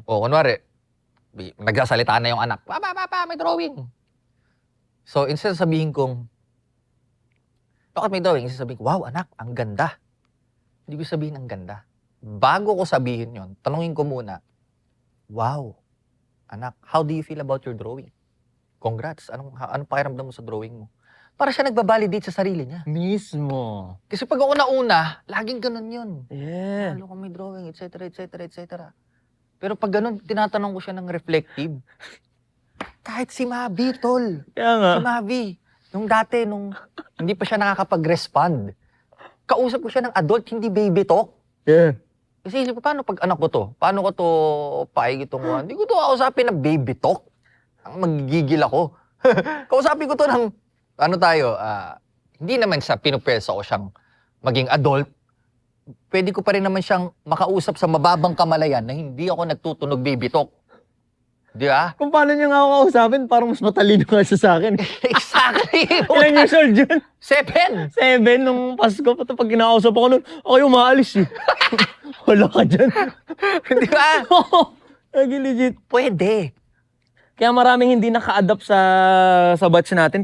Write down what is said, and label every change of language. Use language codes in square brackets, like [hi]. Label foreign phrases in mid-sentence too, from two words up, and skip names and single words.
[tl] kunwari, nagsasalita na yung anak, Papa, may drawing. So, instead sabihin kong, bakit may drawing? Instead sabihin ko, wow, anak, ang ganda. Hindi ko sabihin ang ganda. Bago ko sabihin yon, tanungin ko muna, wow, anak, [en] how do you feel about your drawing? [tl] Congrats, anong pakiramdam mo sa drawing mo? Para siya nagbabalidate sa sarili niya. Mismo. Kasi pag ako nauna, laging ganun yun. Yeah. Lalo kung may drawing, etc., etc., etc. Pero pag ganun, tinatanong ko siya ng reflective. Kahit si Mavi, tol. Kaya nga. Si Mavi. Nung dati, nung hindi pa siya nakakapag-respond, kausap ko siya ng adult, hindi [en] baby talk. [tl] Yeah. Kasi isip ko, paano pag anak ko to? Paano ko to paig itong Hindi ko to kausapin ng [en] baby talk. [tl] Ang magigigil ako. Kausapin ko to ng, hindi naman sa pinupresa ko siyang maging adult. Pwede ko pa rin naman siyang makausap sa mababang kamalayan na hindi ako nagtutunog [en] baby talk. [tl] Di ba? Kung paano niya nga ako kausapin, parang mas matalino nga siya sa akin. Exactly! Ilang [en] years old [tl] yun? 7! 7 nung Pasko. Pati pag kinakausap ako nun, ako yung maalis Wala ka dyan. Di ba? Lagi legit. Pwede. Kaya maraming hindi naka-adapt sa batch natin.